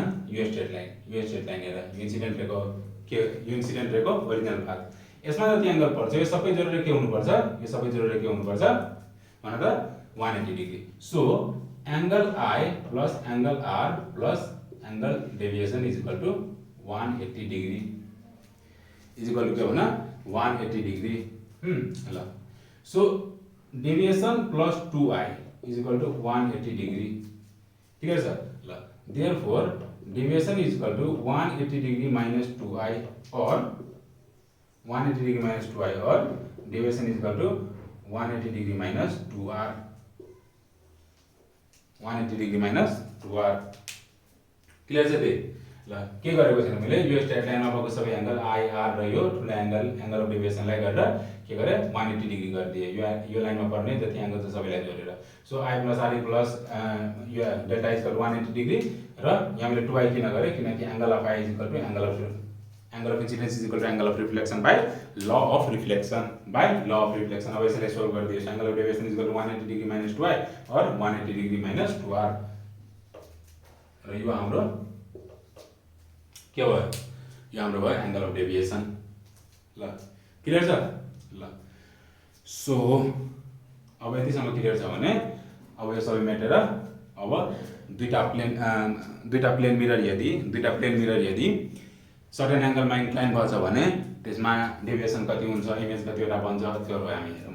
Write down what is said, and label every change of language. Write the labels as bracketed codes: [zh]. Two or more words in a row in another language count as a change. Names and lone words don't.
[ne] यो स्ट्रेट लाइन हेर, यो इन्सिडेन्ट रेको [en] original path. [ne] यसमा जति एंगल पर्छ यो सबै जोडेर के हुनुपर्छ? भने त [en] 180 डिग्री। so angle I plus angle R plus angle deviation is equal to 180 degree [hi] के होना? [en] 180 डिग्री। ल so deviation plus 2I is equal to 180 degree. [ne] क्लियर छ? [en] ल therefore deviation is equal to 180 degree minus 2I और 180 degree minus 2I और deviation is equal to 180 degree minus 2R. [ne] क्लियर छ? त्यही ल के गरेको छैन मैले? यो स्ट्रेट लाइनमा भएको सबै एंगल I R र यो ठुलो [en] angle of deviation [ne] गरेर के गरे? 180 डिग्री गरिदिए। यो लाइनमा पर्ने जति एंगल छ सबैलाई जोडेर। [en] so I plus R plus यो delta is equal to 180 degree [ne] र यहाँ मैले 2I किन गरे? [en] किनकि angle of I is equal to angle of incidence is equal to angle of reflection by law of reflection. [ne] अब यसलाई सोल्भ गरिदियोस्। [en] angle of deviation is equal to 180 degree minus 2I और 180 degree minus 2R [ne] र यो हाम्रो के भयो? यो हाम्रो भयो [en] angle of deviation. [ne] ल क्लियर छ? ल सो अब यतिसम्म क्लियर छ भने अब यो सबै मेटेर अब दुईटा [en] plane mirror [ne] यदि सर्टेन एंगलमा इन्क्लाइन गर्छ भने त्यसमा डेभिएसन कति हुन्छ, इमेज कतिवटा बन्छ, त्यो भयो हामी हेरौँ।